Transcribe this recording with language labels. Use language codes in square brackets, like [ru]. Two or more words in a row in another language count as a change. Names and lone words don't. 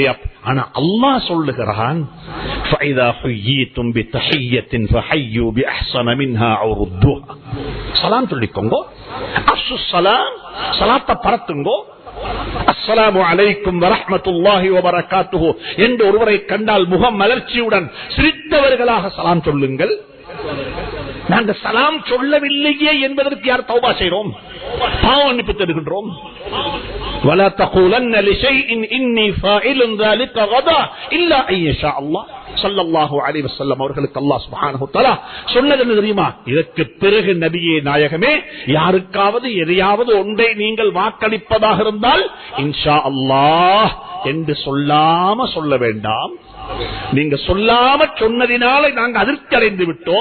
[ta] ஆனா அல்லாஹ் சொல்லுகிறான், சலாம் சொல்லிக்கோங்க, சலாத்தை பரத்துங்கோ. [ar] السلام عليكم ورحمة الله وبركاته [ta] என்று ஒருவரை கண்டால் முகம் மலர்ச்சியுடன் சிரித்தவர்களாக சலாம் சொல்லுங்கள். நாங்க சலாம் சொல்லவில்லையே என்பதற்கு யார் தௌபா செய்றோம், பாவ மன்னிப்பு தருகின்றோம். [ar] ولا تقولن لشيء اني فاعل ذلك غدا الا ان يشاء الله. صلى الله عليه وسلم [ta] அவர்களுக்கு [ar] الله سبحانه وتعالى [ta] சொன்னது என்ன தெரியுமா? இதற்கு பிறகு நபியே நாயகமே, யாருக்காவது எதையாவது ஒன்றை நீங்கள் வாக்களிப்பதாக இருந்தால் [ar] إن شاء الله [ta] என்று சொல்லாம சொல்ல வேண்டாம். நீங்க சொல்லாம சொன்னதினால நாங்கள் அதிர்ச்சி அடைந்து விட்டோம்.